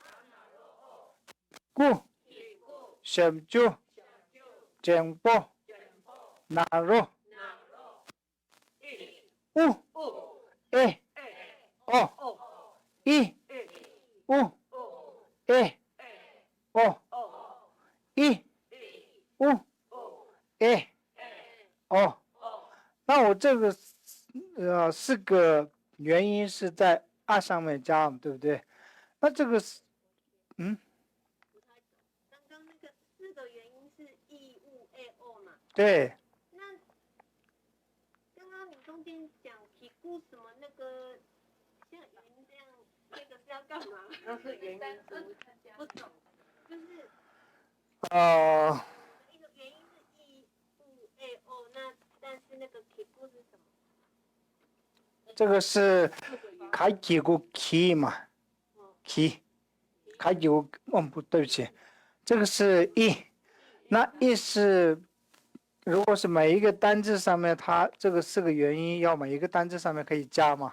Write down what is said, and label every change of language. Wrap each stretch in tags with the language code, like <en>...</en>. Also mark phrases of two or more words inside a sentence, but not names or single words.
<zh>古什就整波那罗乌诶哦伊乌诶哦伊乌诶哦，那我这个四个元音是在啊上面加，对不对？那这个是刚刚那个四个元音是 e u a o 嘛？对。那刚刚你中间讲提顾什么那个像云这样，那个是要干嘛？那是原因不懂，就是一个原因是 e u a o，那但是那个提顾是什么？这个是开几个 key 嘛 ，key， 开几个，不对不起，这个是 e， 那 e 是，如果是每一个单字上面，它这个四个元音要每一个单字上面可以加嘛？</zh>